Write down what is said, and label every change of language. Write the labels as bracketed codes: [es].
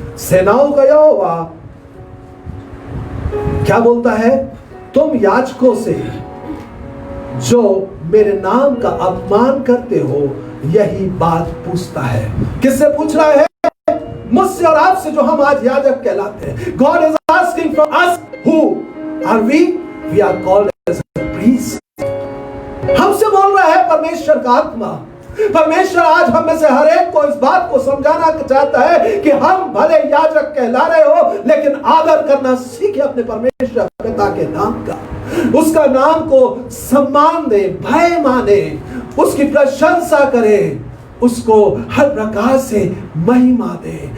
[hi] सेनाओं का यहोवा क्या बोलता है? तुम याजकों से जो मेरे नाम का अपमान करते हो यही बात पूछता है। किससे पूछ रहा है? मुझसे और आपसे, जो हम आज याजक कहलाते हैं। [en] God is asking from us, who are we? We are called as a priest। [hi] हमसे बोल रहा है परमेश्वर का आत्मा। परमेश्वर आज हम में से हर एक को इस बात को समझाना चाहता है कि हम भले याजक कहला रहे हो, लेकिन आदर करना सीखे अपने परमेश्वर पिता के नाम का। उसका नाम को सम्मान दे, भय माने, उसकी प्रशंसा करे, उसको हर प्रकार से महिमा दे।